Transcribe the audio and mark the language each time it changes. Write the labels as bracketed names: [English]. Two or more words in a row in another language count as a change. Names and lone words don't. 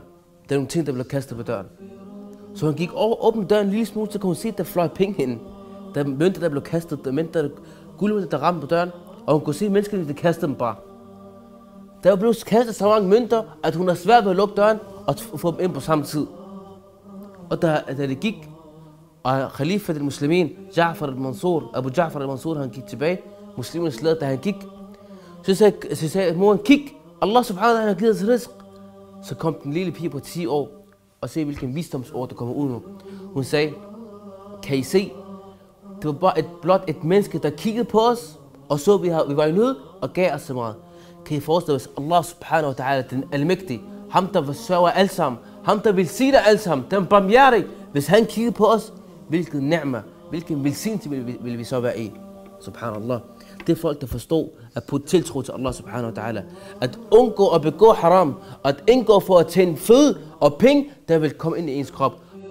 [Danish] Der er nogle ting, der blev kastet på døren. Så hun gik over, åbnede døren en lille smule, så kunne hun se, at der fløj penge ind. Der mønter, der blev kastet, der guldmønter, der ramte på døren. Og hun kunne se, at menneskene, der kastede dem bare. Der var blevet kastet så mange mønter, at hun har svært ved at lukke døren og få dem ind på samme tid. Og da det gik, og Khalifa til muslimin, Ja'far al-Mansur, Abu Ja'far al-Mansur, han gik tilbage. Muslimernes leder, da han gik, så sagde moren, kig, [Arabic] الله سبحانه وتعالى [Danish] har givet os rizq. Så kom den lille pige på 10 år, og se hvilken visdomsord, der kommer ud nu. Hun sagde, kan I se, det var bare blot et menneske, der kiggede på os, og så vi var i nød, og gav os så meget. Kan I forestille os, [Arabic] الله سبحانه وتعالى, [Danish] den almægtige, ham der vil sørge alt sammen, ham der vil sige det alt sammen, den barmhjertige, hvis han kiggede på os, hvilken ni'ma, hvilken velsignelse vil vi så være i. Subhanallah. Det er folk, der forstår at putte tiltro til [Arabic] الله سبحانه وتعالى. [Danish] At undgå at begå haram, at indgå for at tjene føde og penge, der vil komme ind i ens krop.